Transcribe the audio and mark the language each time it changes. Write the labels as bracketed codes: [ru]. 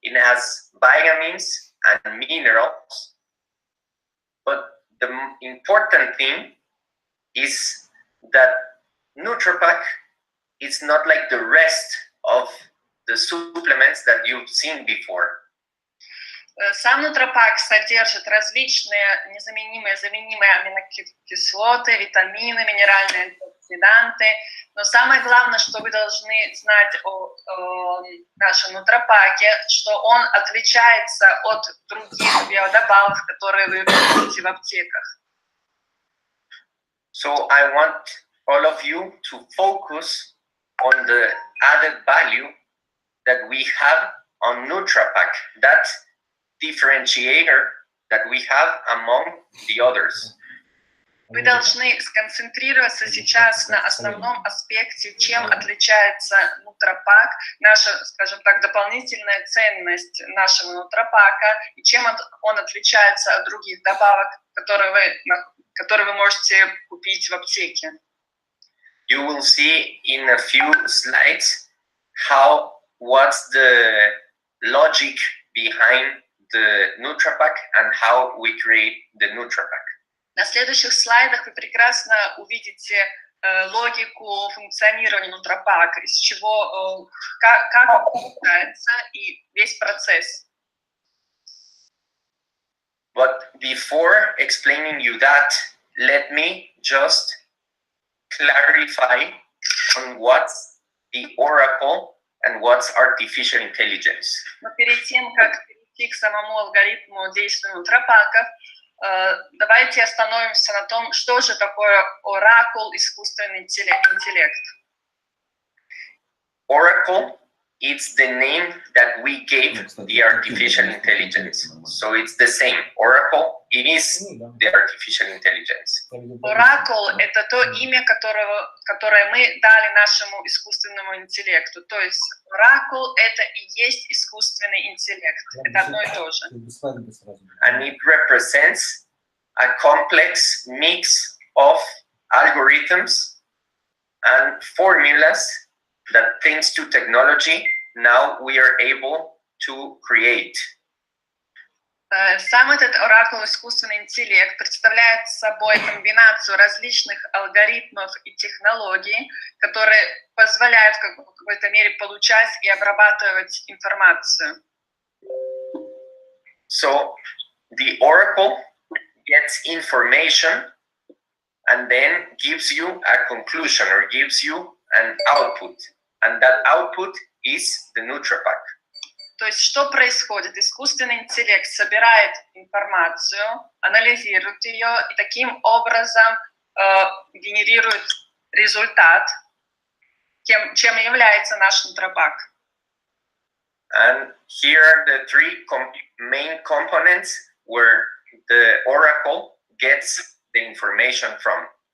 [en] It has vitamins and minerals. But the important thing is that NutraPak is not like the rest of the supplements that you've seen before. [ru] Сам NutraPak содержит различные незаменимые, заменимые аминокислоты, витамины, минеральные антиоксиданты. Но самое главное, что вы должны знать о нашем NutraPak'е, что он отличается от других биодобавок, которые вы видите в аптеках. [en] So I want all of you to focus on the added value that we have on NutraPak. That differentiator that we have among the others. [ru] Вы должны сконцентрироваться сейчас на основном аспекте, чем отличается NutraPak, наша, скажем так, дополнительная ценность нашего NutraPak'а, и чем он отличается от других добавок, которые вы можете купить в аптеке. [en] You will see in a few slides what's the logic behind the NutraPak and how we create the NutraPak. [ru] На следующих слайдах вы прекрасно увидите логику функционирования NutraPak, из чего, как он получается и весь процесс. [en] But before explaining you that, let me just clarify on what's the oracle and what's artificial intelligence. [ru] Но перед тем, как перейти к самому алгоритму действия NutraPak'ов, давайте остановимся на том, что же такое оракул, искусственный интеллект. [en] Oracle, it's the name that we gave the artificial intelligence. So it's the same. Oracle, it is the artificial intelligence. [ru] Оракул – это то имя, которое мы дали нашему искусственному интеллекту. То есть оракул – это и есть искусственный интеллект. Это одно и то же. [en] And it represents a complex mix of algorithms and formulas that, thanks to technology, now we are able to create. [ru] Сам этот оракул, искусственный интеллект, представляет собой комбинацию различных алгоритмов и технологий, которые позволяют в какой-то мере получать и обрабатывать информацию. [en] So the oracle gets information and then gives you a conclusion or gives you an output. And that output is the NutraPak. [ru] То есть что происходит? Искусственный интеллект собирает информацию, анализирует ее и таким образом генерирует результат, чем является наш NutraPak. [en] And here are the three main components where the Oracle gets the information from.